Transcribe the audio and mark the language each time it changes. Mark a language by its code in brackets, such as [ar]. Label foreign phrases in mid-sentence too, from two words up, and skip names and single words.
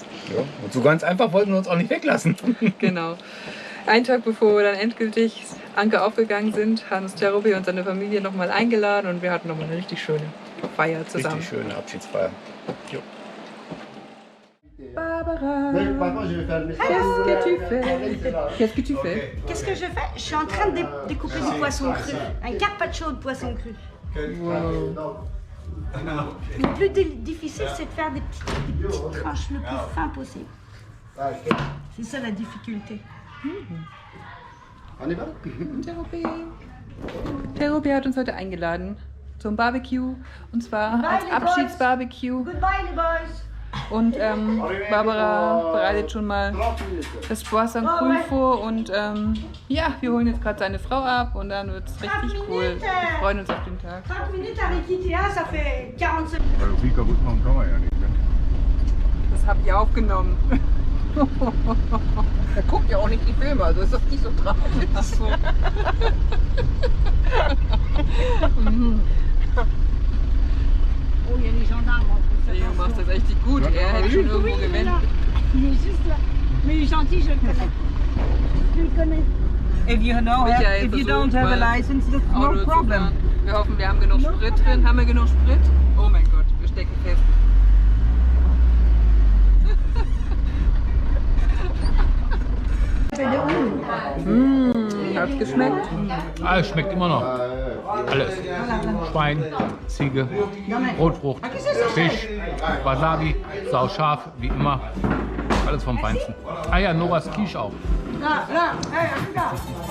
[de] Ja, und so ganz einfach wollten wir uns auch nicht weglassen. Genau. Einen Tag bevor wir dann endgültig Anker aufgegangen sind, haben uns Terope und seine Familie nochmal eingeladen und wir hatten nochmal eine richtig schöne Feier zusammen. Richtig schöne Abschiedsfeier. Jo. [fr] Barbara, qu'est-ce que tu fais? Qu'est-ce que je fais? Je suis en train de découper du poisson cru. Un carpaccio de poisson cru. Le plus difficile, c'est de faire des petites tranches le plus fin possible. C'est ça la difficulté. [de] Terope hat uns heute eingeladen zum Barbecue und zwar als Abschiedsbarbecue. [fr] Goodbye, les boys. [de] Und Barbara bereitet schon mal das [fr] Poisson Cru [de] vor und ja, wir holen jetzt gerade seine Frau ab und dann wird es richtig cool. Wir freuen uns auf den Tag. [fr] 30 minutes avec Itea, ça fait 40 secondes. [de] Weil viel kaputt machen kann man ja nicht. Ne? Das habe ich aufgenommen. Er guckt ja auch nicht die Filme, also ist das nicht so tragisch. Ach so. [fr] Oh, il y a les gendarmes en plus. [de] Leo macht das echt gut. Er hätte schon irgendwo gewinnen. [fr] Il est juste là. Mais il est gentil, je le connais. Je le connais. [en] If you know, [de] Michael [en] if you [de] versucht [en] don't have a [de] mal [en] license, that's [de] Auto [en] no [de] zu [en] problem. [de] fahren. Wir hoffen, wir haben genug Sprit drin. Haben wir genug Sprit? Oh mein Gott, wir stecken fest. Hat's geschmeckt? Alles schmeckt immer noch. Alles. Schwein, Ziege, Rotfrucht, Fisch, Wasabi, sauscharf, wie immer. Alles vom Feinsten. Ah ja, Novas Quiche auch. [fr] Là, là, hey, regarde.